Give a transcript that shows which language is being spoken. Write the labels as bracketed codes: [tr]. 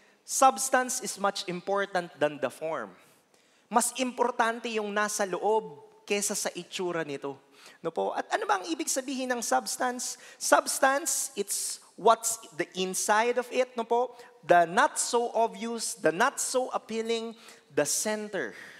[en] Substance is much important than the form. [tl] Mas importante yung nasa loob kesa sa itsura nito. No po? At ano ba ang ibig sabihin ng substance? [en] Substance, it's what's the inside of it, no po? The not so obvious, the not so appealing, the center.